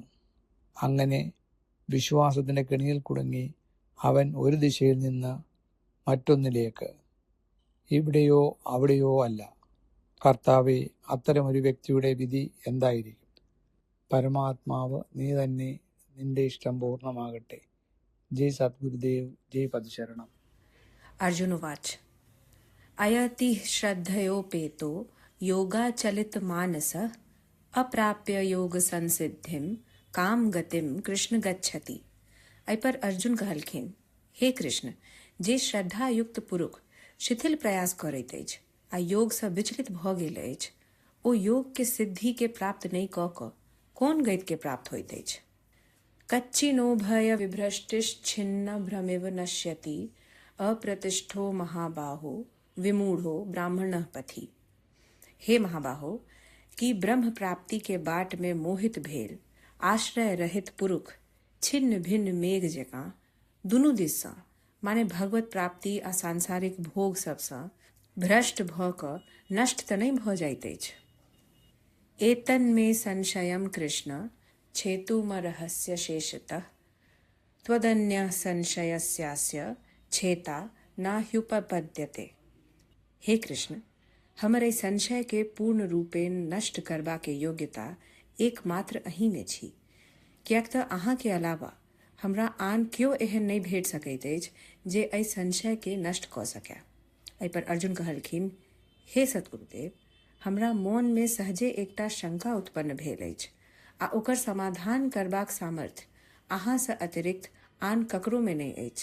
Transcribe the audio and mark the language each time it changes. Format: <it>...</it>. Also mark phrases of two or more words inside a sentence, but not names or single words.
<ml>അങ്ങനെ വിശ്വാസത്തിൻ്റെ കെണിയിൽ കുടുങ്ങി അവൻ ഒരു ദിശയിൽ നിന്ന് മറ്റൊന്നിലേക്ക്, ഇവിടെയോ അവിടെയോ അല്ല. കർത്താവെ, അത്തരമൊരു വ്യക്തിയുടെ വിധി എന്തായിരിക്കും? പരമാത്മാവ് നീ തന്നെ, നിന്റെ ഇഷ്ടം പൂർണ്ണമാകട്ടെ. ജയ് സദ്ഗുരുദേവ്, ജയ് പദശരണം.</ml> <mai>अर्जुन उवाच:</mai> <sa>अयति श्रद्धयोपेतो योगाचलित मानस अप्राप्य योग संसिद्धिम काम गतिम कृष्ण गच्छति.</sa> <mai>एहि पर अर्जुन कहलखिन: हे कृष्ण, जे श्रद्धा युक्त पुरुष शिथिल प्रयास करैत अछि आ योग से विचलित भ गेल अछि, ओ योग के सिद्धि के प्राप्त नहीं क क कोन गति के प्राप्त होइत अछि?</mai> <sa>कच्चिनो भय विभ्रष्टिश्छिन्न भ्रमिव नश्यति अप्रतिष्ठो महाबाहो विमूढ़ो ब्राह्मणः पथि.</sa> <mai>हे महाबाहो, कि ब्रह्म प्राप्ति के बाट में मोहित भेल आश्रय रहित पुरुष छिन्न भिन्न मेघ जकाँ दुनू दिस सँ, माने भगवत प्राप्ति आ सांसारिक भोग सबसँ भ्रष्ट भ क नष्ट त नहि भ जाइत अछि.</mai> <sa>एतन्मे संशयं कृष्ण छेतुमर्हस्य शेषतः त्वदन्यः संशयस्यास्य छेता नाह्युपपद्यते.</sa> <mai>हे कृष्ण, हमर संशय के पूर्ण रूपे नष्ट करबा के योग्यता एकमात्र अहीं में छी, कियाक तऽ अहाँ के अलावा हमरा आन क्यों एहन नहीं भेट सकैत अछि जे एहि संशय के नष्ट कऽ सकय. एहि पर अर्जुन कहलखिन: हे सतगुरुदेव, हमरा मोन में सहजे एकटा शंका उत्पन्न भेल अछि आ ओकर समाधान करबाक सामर्थ्य अहाँ से अतिरिक्त आन ककरो में नहीं अछि.</mai>